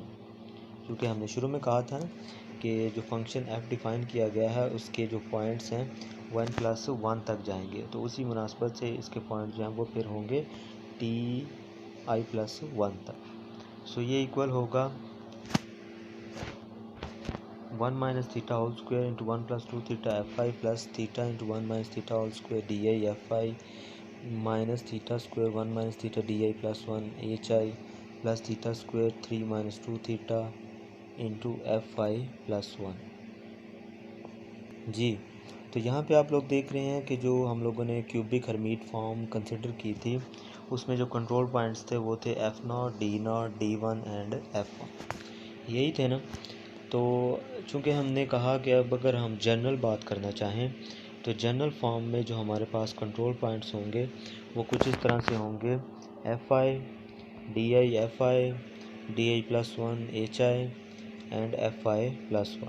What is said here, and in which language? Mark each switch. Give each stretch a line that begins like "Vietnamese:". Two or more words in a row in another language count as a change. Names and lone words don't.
Hindi: क्योंकि हमने शुरू में कहा था कि जो फंक्शन f डिफ़ाइन किया गया है उसके जो पॉइंट्स हैं वो n+1 तक जाएंगे, तो उसी मुनासबत से इसके पॉइंट जो हैं वो फिर होंगे ti+1 तक। सो ये इक्वल होगा
English: 1 minus theta whole square into 1 plus 2 theta fi plus theta into 1 minus theta whole square di fi minus theta square 1 minus theta di+1 hi plus theta square 3 minus 2 theta into fi+1।
Hindi: जी, तो यहाँ पे आप लोग देख रहे हैं कि जो हम लोगों ने
English: cubic Hermite form consider
Hindi: की थी उसमें जो
English: control points
Hindi: थे वो थे f0 d0 d1 एंड f1। यही थे ना। तो चूँकि हमने कहा कि अब अगर हम जनरल बात करना चाहें तो
English: general form
Hindi: में जो हमारे पास
English: control points
Hindi: होंगे वो कुछ इस तरह से होंगे fi di fi di+1 hi एंड fi+1।